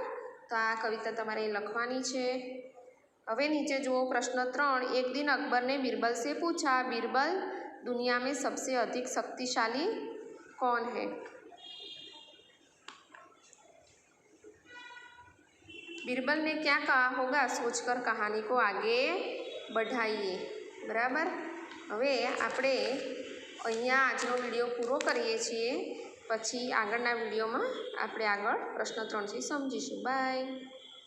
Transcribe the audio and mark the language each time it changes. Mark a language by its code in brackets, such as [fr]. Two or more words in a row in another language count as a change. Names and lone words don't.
[gu] તો આ કવિતા તમારે લખવાની છે। હવે નીચે જુઓ પ્રશ્ન 3, [hi] एक दिन अकबर ने बीरबल से पूछा, बीरबल, दुनिया में सबसे अधिक शक्तिशाली कौन है? बीरबल ने क्या कहा होगा, सोचकर कहानी को आगे बढ़ाइए। [gu] बराबर। હવે આપણે અહીંયા આજનો વિડિયો પૂરો કરીએ છીએ। પછી આગળના વિડિયોમાં આપણે આગળ પ્રશ્ન 3 થી સમજીશું। बाय।